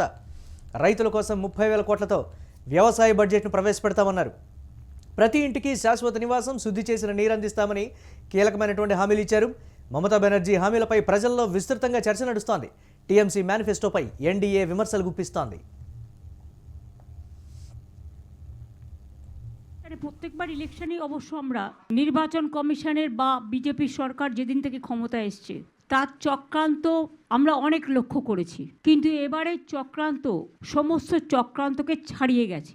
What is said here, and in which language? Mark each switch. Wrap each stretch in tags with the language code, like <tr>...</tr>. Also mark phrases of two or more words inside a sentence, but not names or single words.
<te>రైతుల కోసం 30,000 కోట్లతో వ్యవసాయ బడ్జెట్ను ప్రవేశపెడతామన్నారు. ప్రతి ఇంటికి శాశ్వత నివాసం, శుద్ధి చేసిన నీరు అందిస్తామని కీలకమైనటువంటి హామీలు ఇచ్చారు. మమతా బెనర్జీ హామీలపై ప్రజల్లో విస్తృతంగా చర్చ నడుస్తోంది. టీఎంసీ మేనిఫెస్టోపై ఎన్డీఏ విమర్శలు గుప్పిస్తోంది.</te> <bn>প্রত্যেকবার ইলেকশনে অবশ্য আমরা নির্বাচন কমিশনের বা বিজেপি সরকার যেদিন থেকে ক্ষমতা এসছে তার চক্রান্ত আমরা অনেক লক্ষ্য করেছি, কিন্তু এবারে চক্রান্ত সমস্ত চক্রান্তকে ছাড়িয়ে গেছে।</bn>